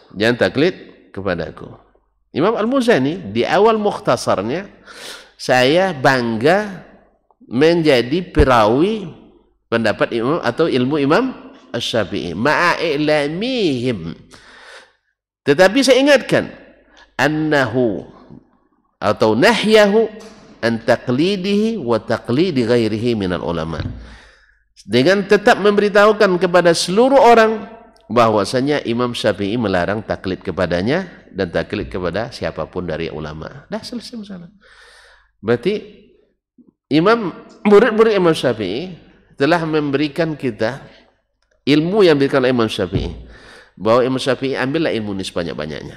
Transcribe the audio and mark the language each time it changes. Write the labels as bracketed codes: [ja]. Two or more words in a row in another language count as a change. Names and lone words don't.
[id] Jangan taklid kepada aku. Imam Al-Muzani di awal mukhtasarnya, saya bangga menjadi perawi pendapat imam atau ilmu Imam Asy-Syafi'i ma'ailamihim. Tetapi saya ingatkan [ar] annahu atau نهيه عن تقليده وتقليد غيره من العلماء, [id] dengan tetap memberitahukan kepada seluruh orang bahwasanya Imam Syafi'i melarang taklid kepadanya dan taklid kepada siapapun dari ulama. Dah selesai masalah. Berarti murid-murid Imam Syafi'i telah memberikan kita ilmu yang diberikan oleh Imam Syafi'i, bahwa Imam Syafi'i ambillah ilmu ini sebanyak-banyaknya.